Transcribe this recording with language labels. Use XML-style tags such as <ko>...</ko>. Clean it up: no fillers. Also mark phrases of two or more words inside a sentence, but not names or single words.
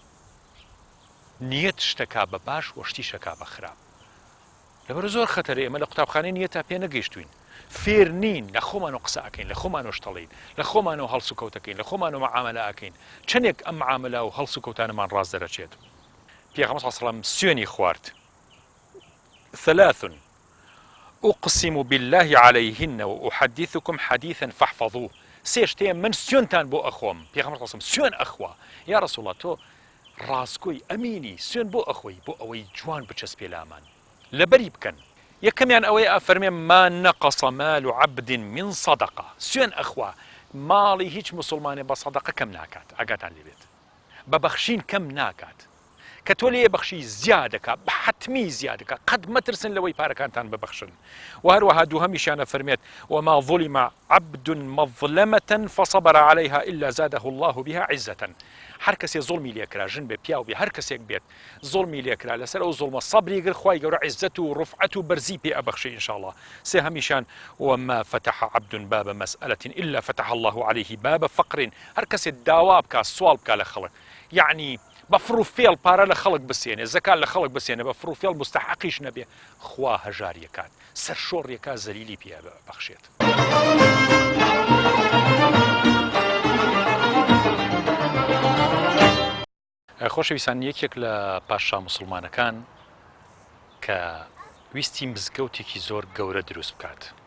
<ckb>نیەت شتەکا بە باش و شتی شەکا بە خراپ. لەبەر زۆر خەتەرە ئێمە لە قوتابخانەی نیەت تا پێ نەگەیشتوین، فێر نین، لە خۆمان و قسە ئەکەین، لە خۆمان و شتەڵین، لە خۆمان و هەڵس و کەوتەکەین، لە خۆمان و مەعامەلە ئەکەین. چەندێک ئەم مەعامەلە و هەڵس و کەوتانەمان ڕاست دەرەچێت. پێغەمبەر</ckb> <ar>صلی الله علیه و سلم</ar> <ckb>سوێنی خوارد.</ckb> <ar>ثلاث أقسم بالله عليهن وأحدثكم حديثا فاحفظوه.</ar> <ckb>سێشتەیە من سوێنتان بۆ ئەخۆم. پێغەمبەر</ckb> <ar>صلی الله علیه و سلم</ar> <ckb>سوێن ئەخوا.</ckb> <ar>یا رسول الله</ar> <ckb>تۆ ڕاستگۆی ئەمینی سوێن بۆ ئەخۆی بۆ ئەوەی جوان بچەسپێ لامان لەبەری بکەن. یەکەمیان ئەوەیە ئەفەرمێ</ckb> <ar>ما نەقەسە مال عەبد من صەدەقە.</ar> <ckb>سوێن ئەخوا ماڵی هیچ مسلمانێ بە سەدەقە کەم ناکات، ئاگاتان لێبێت، بە بەخشین کەم ناکات. کە تۆ لێ بەخشی زیادەکە بە حتمی زیادەکە، قەت مەترسن لەوەی پارەکانتان ببەخشن. و هەروەها دووهەمیشیانە فەرمێت</ckb> <ar>وما ظلم عبد مظلمة فصبر عليها إلا زاده الله بها عزة.</ar> <ckb>هەر کەسێ زوڵمی لێکرا، ژن بێ پیاو بێ، هەر کەسێک بێت زوڵمی لێکرا لەسەر ئەو زوڵمە سەبری گر خوای گەورە عزت و ڕفعەت و بەرزی پێ ئەبەخشی ئینشاءالله.</ckb> <ar>سێهەمیشان وما فتح عبد باب مسألة إلا فتح الله عليه باب فقر.</ar> <ckb>هەر کەسێ داوا بکە سوال بکە لە خەڵک، یعنی بە فڕوفێڵ پارە لە خەڵک بسێنێ، زەکات لە خەڵک بسێنێ، بە فڕوفێڵ مستحقیش نەبێ، خوا هەژاریەکات، سەر شۆڕیەکە زەلیلی پێ بەخشێت. خۆشەویستان، یەکێک لە پاشا موسڵمانەکان کە ویستی مزگەوتێکی زۆر گەورە دروست بکات</ckb>